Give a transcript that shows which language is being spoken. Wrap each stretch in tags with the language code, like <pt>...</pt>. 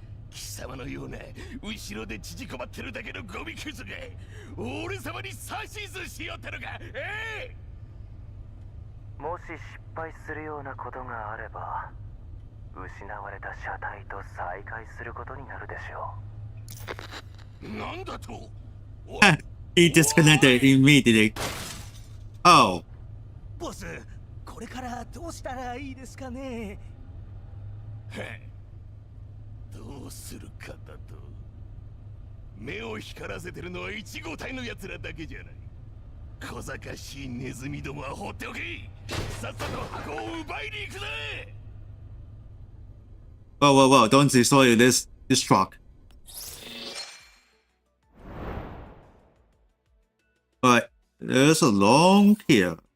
<ja>貴様のような後ろで縮こまってるだけのゴミクズが俺様に指図しよったのか？もし失敗するようなことがあれば失われた車体と再会することになるでしょう。なんだと</ja> <en>？He disconnected immediately. Oh.</en> <ja>ボス、これからどうしたらいいですかね？どうするかだと。目を光らせてるのは1号隊の奴らだけじゃない。小賢しいネズミどもは放っておけ。さっさと箱を奪いに行くぜ。</ja> <en>Whoa, don't destroy this truck. Alright, there's a long here.</en>